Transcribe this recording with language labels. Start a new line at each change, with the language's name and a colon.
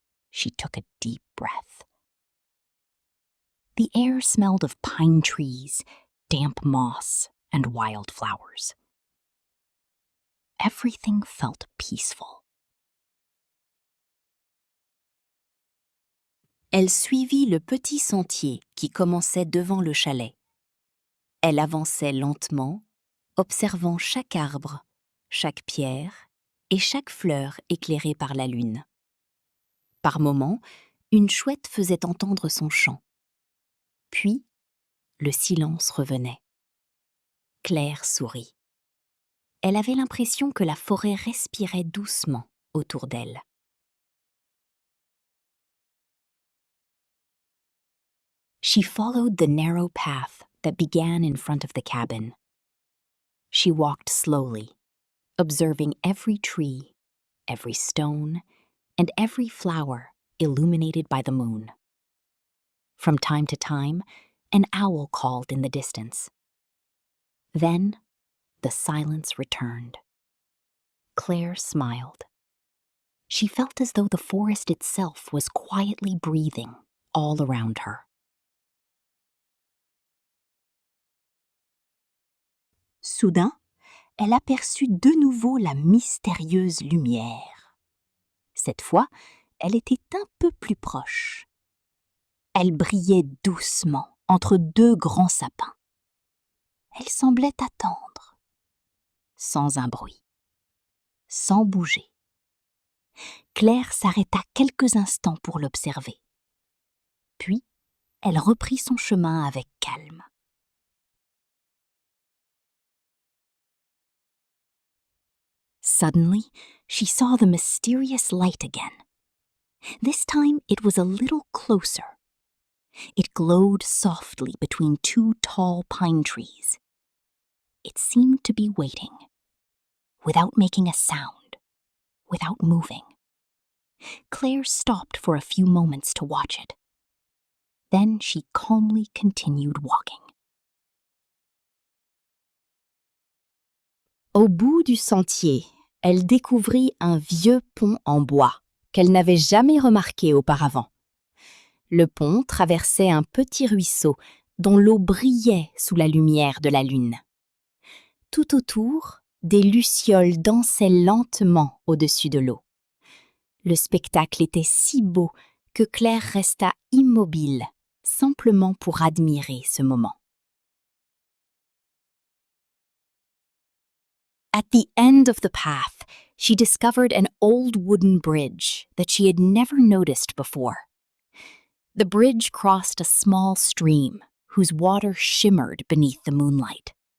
English: She took a deep breath. The air smelled of pine trees, damp moss, and wildflowers. Everything felt peaceful.
French: Elle suivit le petit sentier qui commençait devant le chalet. Elle avançait lentement, observant chaque arbre, chaque pierre et chaque fleur éclairée par la lune. Par moments, une chouette faisait entendre son chant. Puis, le silence revenait. Claire sourit. Elle avait l'impression que la forêt respirait doucement autour d'elle.
English: She followed the narrow path that began in front of the cabin. She walked slowly, observing every tree, every stone, and every flower illuminated by the moon. From time to time, an owl called in the distance. Then, the silence returned. Claire smiled. She felt as though the forest itself was quietly breathing all around her.
French: Soudain, elle aperçut de nouveau la mystérieuse lumière. Cette fois, elle était un peu plus proche. Elle brillait doucement entre deux grands sapins. Elle semblait attendre, sans un bruit, sans bouger. Claire s'arrêta quelques instants pour l'observer. Puis, elle reprit son chemin avec calme.
English: Suddenly, she saw the mysterious light again. This time it was a little closer. It glowed softly between two tall pine trees. It seemed to be waiting, without making a sound, without moving. Claire stopped for a few moments to watch it. Then she calmly continued walking.
French: Au bout du sentier, elle découvrit un vieux pont en bois qu'elle n'avait jamais remarqué auparavant. Le pont traversait un petit ruisseau dont l'eau brillait sous la lumière de la lune. Tout autour, des lucioles dansaient lentement au-dessus de l'eau. Le spectacle était si beau que Claire resta immobile, simplement pour admirer ce moment.
English: At the end of the path, she discovered an old wooden bridge that she had never noticed before. The bridge crossed a small stream whose water shimmered beneath the moonlight.